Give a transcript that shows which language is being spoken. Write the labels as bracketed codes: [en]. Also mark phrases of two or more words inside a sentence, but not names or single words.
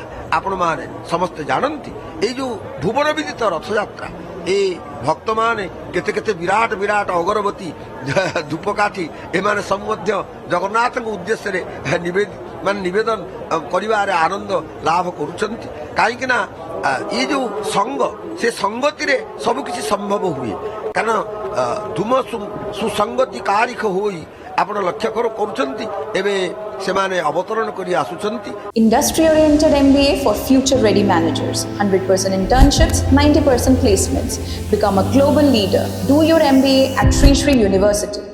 [or] ଆପଣମାନେ ସମସ୍ତେ ଜାଣନ୍ତି ଏଇ ଯେଉଁ ଭୁବନ ବିଦିତ ରଥଯାତ୍ରା, ଏ ଭକ୍ତମାନେ କେତେ କେତେ ବିରାଟ ବିରାଟ ଅଗରବତୀ ଧୂପକାଠି ଏମାନେ ସବୁ ମଧ୍ୟ ଜଗନ୍ନାଥଙ୍କ ଉଦ୍ଦେଶ୍ୟରେ ନିବେଦନ କରିବାରେ ଆନନ୍ଦ ଲାଭ କରୁଛନ୍ତି। କାହିଁକି ନା ଏ ଯେଉଁ ସଙ୍ଗ, ସେ ସଙ୍ଗତିରେ ସବୁକିଛି ସମ୍ଭବ ହୁଏ। କାରଣ ଧୂମ ସୁସଙ୍ଗତି କାରିଖ ହୋଇ ଆପଣ ଲକ୍ଷ୍ୟ କରୁଛନ୍ତି ଏବେ ସେମାନେ ଅବତରଣ କରି ଆସୁଛନ୍ତି। [en] Industry oriented MBA for future ready managers, 100% internships, 90% placements. Become a global leader. Do your MBA at Sri Sri University.